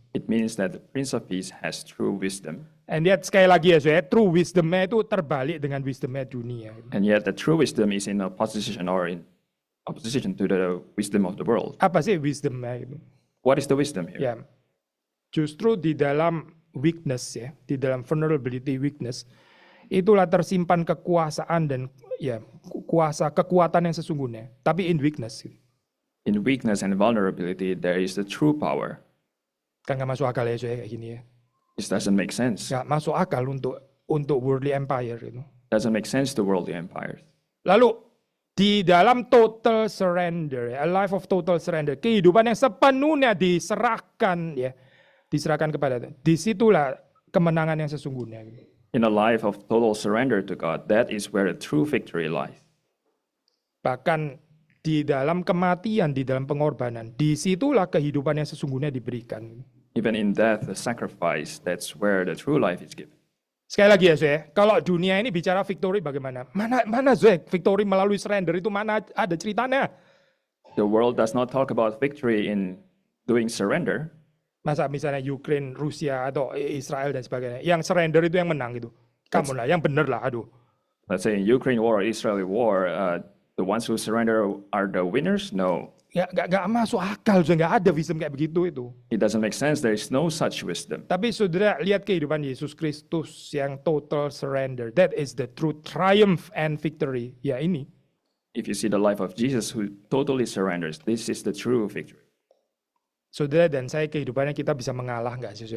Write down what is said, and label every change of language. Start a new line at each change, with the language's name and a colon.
English: It means that the Prince of Peace has true wisdom. And yet
Indonesian: sekali lagi ya, true wisdomnya itu terbalik dengan wisdomnya dunia.
English: And yet the true wisdom is in opposition or in opposition to the wisdom of the world.
Indonesian: Apa sih wisdomnya itu?
English: What is the wisdom here?
Indonesian: Ya, justru di dalam weakness ya, di dalam vulnerability weakness, itulah tersimpan kekuasaan dan ya kekuatan yang sesungguhnya. Tapi
English: in weakness. In weakness and vulnerability, there is the true power.
Indonesian: Kan nggak masuk akal ya kayak gini ya.
English: This doesn't make sense.
Indonesian: Nggak masuk akal untuk worldly empire itu.
English: Doesn't make sense to worldly empires.
Indonesian: Lalu di dalam total surrender,
English: a life of total surrender,
Indonesian: kehidupan yang sepenuhnya diserahkan ya, diserahkan kepada Tuhan. Disitulah kemenangan yang sesungguhnya.
English: In a life of total surrender to God, that is where the true victory lies.
Indonesian: Bahkan di dalam kematian, di dalam pengorbanan, disitulah kehidupan yang sesungguhnya diberikan.
English: Even in death, the sacrifice, that's where the true life is given.
Indonesian: Sekali lagi ya, kalau dunia ini bicara victory bagaimana? Mana victory melalui surrender itu mana ada ceritanya?
English: The world does not talk about victory in doing surrender.
Indonesian: Masa misalnya Ukraine, Rusia atau Israel dan sebagainya, yang surrender itu yang menang gitu. Kamu lah, yang bener lah, aduh.
English: Let's say in Ukraine war or Israeli war, the ones who surrender are the winners? No.
Indonesian: Ya nggak masuk akal, nggak ada wisdom kayak begitu itu.
English: It doesn't make sense. There is no such wisdom.
Indonesian: Tapi saudara lihat kehidupan Yesus Kristus yang total surrender.
English: That is the true triumph and victory.
Indonesian: Ya ini.
English: If you see the life of Jesus who totally surrenders, this is the true victory.
Indonesian: Saudara dan saya kehidupannya kita bisa mengalah nggak sih?